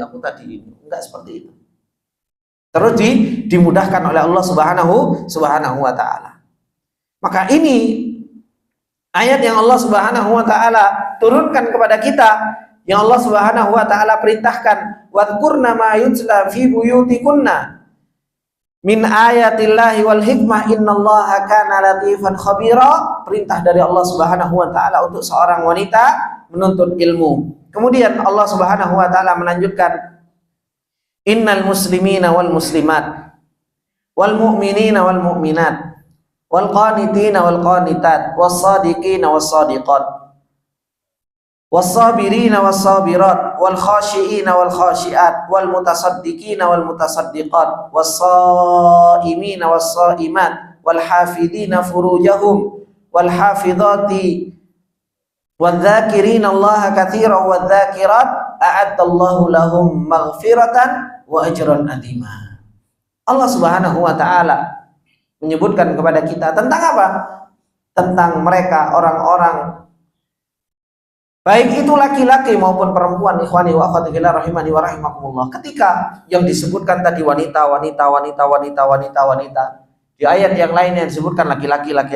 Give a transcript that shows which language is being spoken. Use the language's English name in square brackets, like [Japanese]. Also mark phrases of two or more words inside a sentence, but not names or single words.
[Indonesian] Enggak seperti itu. Terus dimudahkan oleh Allah [Arabic] Subhanahu wa taala. [Indonesian] Maka ini ayat yang Allah [Arabic] Subhanahu wa taala [Indonesian] turunkan kepada kita, yang Allah [Arabic] Subhanahu wa taala [Indonesian] perintahkan, [Arabic] واذكرن ما يتلى في بيوتكن من آيات الله والحكمة إن الله كان لطيفا خبيرا. [Indonesian] Perintah dari Allah [Arabic] Subhanahu wa taala [Indonesian] untuk seorang wanita menuntut ilmu. Kemudian Allah [Arabic] Subhanahu wa taala [Indonesian] melanjutkan, [Arabic] إن المسلمين والمسلمات والمؤمنين والمؤمنات والقانتين والقانتات, والصادقين والصادقات والصابرين والصابرات والخاشعين والخاشعات والمتصدقين والمتصدقات, والصائمين والصائمات والحافظين فروجهم والحافظات, والذاكرين الله كثيرا والذاكرات أعد الله لهم مغفرة وأجرا عظيما. [Indonesian] Allah [Arabic] Subhanahu wa taala [Indonesian] menyebutkan kepada kita tentang apa? Tentang mereka orang-orang, baik itu laki-laki maupun perempuan, [Arabic] إخواني وأخواتي في الله رحمني ورحمكم الله. [Indonesian] Ketika yang disebutkan tadi wanita, di ayat yang lain yang disebutkan laki-laki.